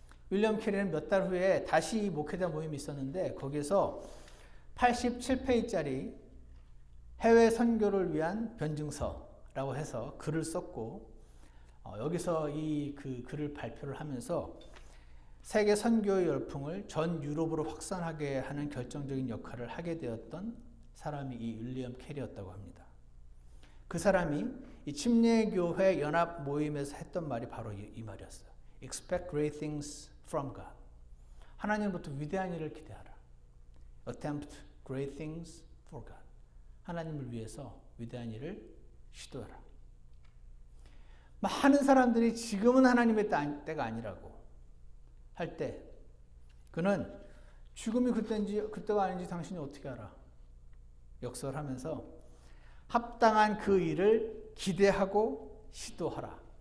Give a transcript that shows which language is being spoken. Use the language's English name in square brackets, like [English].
[Korean] 윌리엄 캐리는 몇 달 후에 다시 이 목회자 모임이 있었는데 거기에서 87페이지짜리 해외 선교를 위한 변증서라고 해서 글을 썼고 여기서 이 그 글을 발표를 하면서 세계 선교의 열풍을 전 유럽으로 확산하게 하는 결정적인 역할을 하게 되었던 사람이 이 윌리엄 캐리였다고 합니다. 그 사람이 이 침례교회 연합 모임에서 했던 말이 바로 이 말이었어요. [English] Expect great things from God. [Korean] 하나님부터 위대한 일을 기대하라. [English] Attempt great things for God. [Korean] 하나님을 위해서 위대한 일을 시도하라. 많은 사람들이 지금은 하나님의 때가 아니라고 할 때 그는 죽음이 그때가 아닌지 당신이 어떻게 알아? 역설하면서 합당한 그 일을 기대하고 시도하라.